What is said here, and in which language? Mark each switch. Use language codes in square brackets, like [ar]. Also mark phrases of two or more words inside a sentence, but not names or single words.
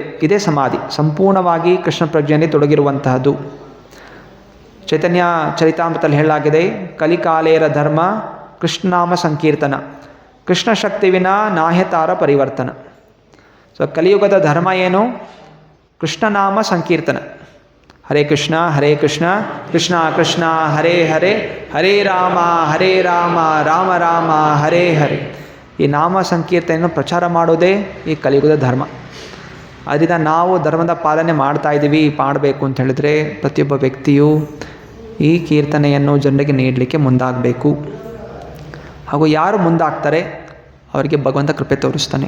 [kn] ಇದೇ ಸಮಾಧಿ, ಸಂಪೂರ್ಣವಾಗಿ ಕೃಷ್ಣ ಪ್ರಜ್ಞೆಯಲ್ಲಿ ತೊಡಗಿರುವಂತಹದ್ದು. ಚೈತನ್ಯ ಚರಿತಾಮೃತದಲ್ಲಿ ಹೇಳಲಾಗಿದೆ, [bn] কলিকালের ধর্ম কৃষ্ণনাম সংকীর্তন, কৃষ্ণ শক্তি বিনা নহে তার প্রবর্তন. [kn] ಕಲಿಯುಗದ ಧರ್ಮ ಏನು? ಕೃಷ್ಣನಾಮ ಸಂಕೀರ್ತನ. [sa] ಹರೇ ಕೃಷ್ಣ ಕೃಷ್ಣ ಕೃಷ್ಣ ಹರೇ ಹರೇ, ಹರೇ ರಾಮ ರಾಮ ರಾಮ ಹರೇ ಹರೇ. [kn] ಈ ನಾಮ ಸಂಕೀರ್ತನೆಯನ್ನು ಪ್ರಚಾರ ಮಾಡೋದೇ ಈ ಕಲಿಯುಗದ ಧರ್ಮ. ಅದರಿಂದ ನಾವು ಧರ್ಮದ ಪಾಲನೆ ಮಾಡ್ತಾ ಇದ್ದೀವಿ, ಮಾಡಬೇಕು ಅಂತ ಹೇಳಿದ್ರೆ ಪ್ರತಿಯೊಬ್ಬ ವ್ಯಕ್ತಿಯು ಈ ಕೀರ್ತನೆಯನ್ನು ಜನರಿಗೆ ನೀಡಲಿಕ್ಕೆ ಮುಂದಾಗಬೇಕು. ಹಾಗೂ ಯಾರು ಮುಂದಾಗ್ತಾರೆ ಅವರಿಗೆ ಭಗವಂತ ಕೃಪೆ ತೋರಿಸ್ತಾನೆ.